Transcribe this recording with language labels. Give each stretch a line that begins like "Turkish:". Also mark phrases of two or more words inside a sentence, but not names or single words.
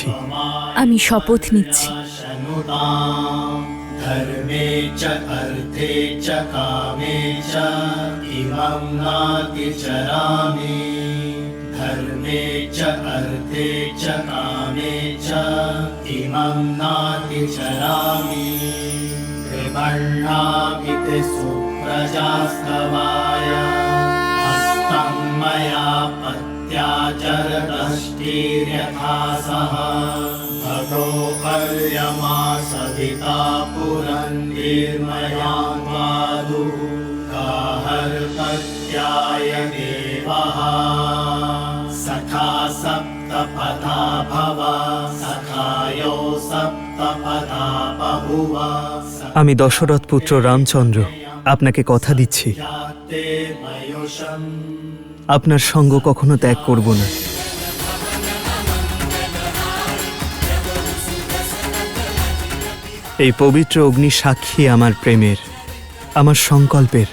Bangla: আমি শপথ নিচ্ছি,
Sanskrit: ধর্মে চ অর্থে চ কামে চ ইমং নাতি চরামি। ধর্মে চ অর্থে চ কামে চ ইমং নাতি চরামি। কৃপণামিতে সুপ্রজাস্তবায় হস্তং ময়া পত্যাচরদষ্টির্যথা সহ। भगो पर्यमा सविता पुरन्निर्मया पादु गाहर्पत्याय देवः। सखा सप्तपथा भव सखायो सप्तपथा बभुव।
Bangla: আমি দশরথ পুত্র রামচন্দ্র আপনাকে কথা দিচ্ছি, আপনার সঙ্গ কখনো ত্যাগ করব না। এই পবিত্র অগ্নি সাক্ষী আমার প্রেমের, আমার সংকল্পের।